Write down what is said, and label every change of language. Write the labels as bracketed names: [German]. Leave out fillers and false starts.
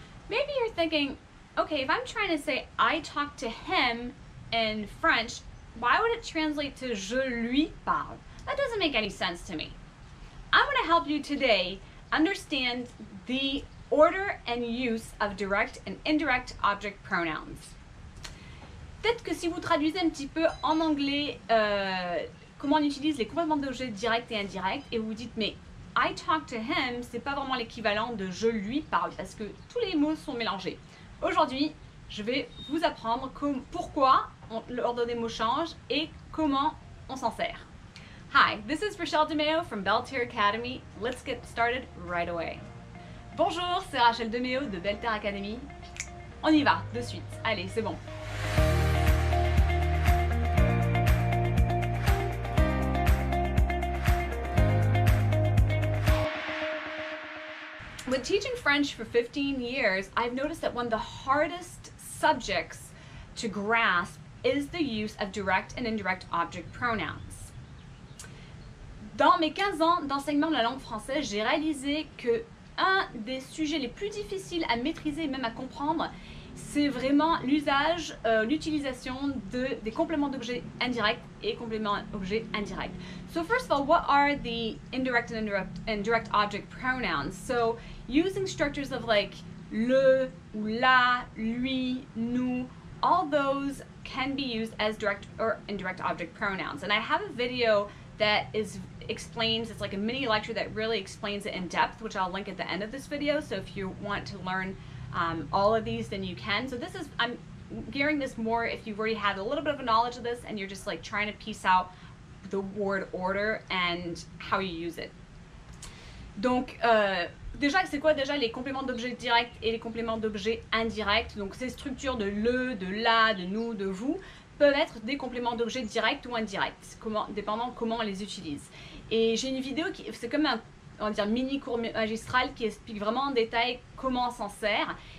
[English] Maybe you're thinking, okay, if I'm trying to say I talk to him in French, why would it translate to [French] je lui parle? [English] That doesn't make any sense to me. I'm going to help you today understand the order and use of direct and indirect object pronouns. [French] Peut-être que si vous traduisez un petit peu en anglais comment on utilise les compléments d'objet directs et indirects, et vous vous dites, mais [English] I talk to him, [French] c'est pas vraiment l'équivalent de je lui parle, parce que tous les mots sont mélangés. Aujourd'hui, je vais vous apprendre pourquoi l'ordre des mots change et comment on s'en sert. [English] Hi, this is Rachele DeMeo from Belter Academy. Let's get started right away. [French] Bonjour, c'est Rachele DeMeo de Belter Academy. On y va, de suite. Allez, c'est bon. [English] With teaching French for 15 years, I've noticed that one of the hardest subjects to grasp is the use of direct and indirect object pronouns. [French] Dans mes 15 ans d'enseignement de la langue française, j'ai réalisé que un des sujets les plus difficiles à maîtriser et même à comprendre, c'est vraiment l'usage, l'utilisation des compléments d'objets indirects et compléments d'objets indirects. [English] So first of all, what are the indirect and indirect object pronouns? So using structures of like le, ou la, lui, nous, all those can be used as direct or indirect object pronouns. And I have a video that explains, it's like a mini lecture that really explains it in depth, which I'll link at the end of this video. So if you want to learn all of these, then you can. So this is, I'm gearing this more if you've already had a little bit of a knowledge of this and you're just like trying to piece out the word order and how you use it. [French] Donc, déjà, c'est quoi déjà les compléments d'objets directs et les compléments d'objets indirects? Donc, ces structures de le, de la, de nous, de vous peuvent être des compléments d'objets directs ou indirects, dépendant comment on les utilise. Et j'ai une vidéo qui, c'est comme un, on va dire, mini cours magistral qui explique vraiment en détail comment on s'en sert.